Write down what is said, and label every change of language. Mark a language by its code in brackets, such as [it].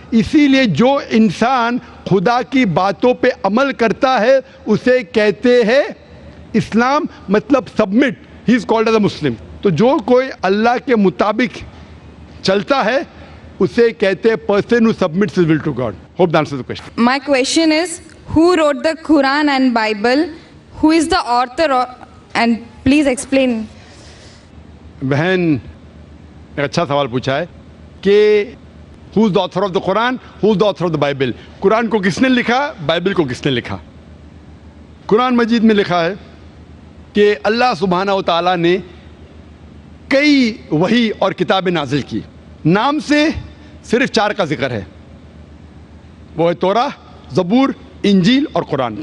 [hi] इसीलिए जो इंसान खुदा की बातों पे अमल करता है उसे कहते हैं इस्लाम, मतलब submit, [en] He is called as a Muslim. [hi] तो जो कोई अल्लाह के मुताबिक चलता है उसे कहते हैं [en] Person who submits his will to God. Hope that answers the question. My question is, who wrote the Quran and Bible? Who is the author? And please explain. [hi] बहन एक अच्छा सवाल पूछा है कि [en] Who is the author of the Quran? Who is the author of the Bible? [hi] Quran को किसने लिखा, बाइबल को किसने लिखा? कुरान मजीद में लिखा है कि अल्लाह सुब्हाना व तआला ने कई वही और किताबें नाजिल की. नाम से सिर्फ 4 का जिक्र है, वो है तौरा, ज़बूर, इंजील और कुरान.